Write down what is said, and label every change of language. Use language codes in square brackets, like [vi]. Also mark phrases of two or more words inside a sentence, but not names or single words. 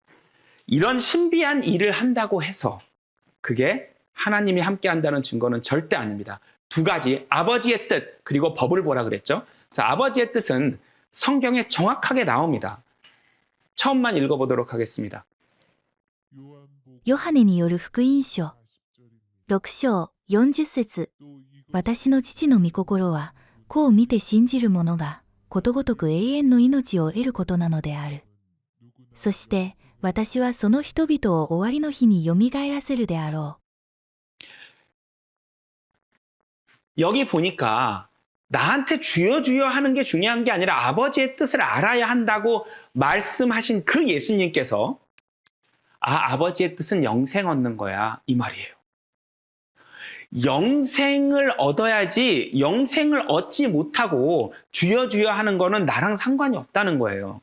[ko] 이런 신비한 일을 한다고 해서 그게 하나님이 함께 한다는 증거는 절대 아닙니다. 두 가지, 아버지의 뜻 그리고 법을 보라 그랬죠. 자, 아버지의 뜻은 성경에 정확하게 나옵니다. 처음만 읽어보도록 하겠습니다. [ja] ヨハネによる福音書6章40節。私の父の御心は、子を見て信じる者が、ことごとく永遠の命を得ることなのである。そして、私はその人々を終わりの日によみがえらせるであろう。 [ko] 여기 보니까 나한테 주여 주여 하는 게 중요한 게 아니라 아버지의 뜻을 알아야 한다고 말씀하신 그 예수님께서 아버지의 뜻은 영생 얻는 거야 이 말이에요. 영생을 얻어야지 영생을 얻지 못하고 주여 주여 하는 거는 나랑 상관이 없다는 거예요.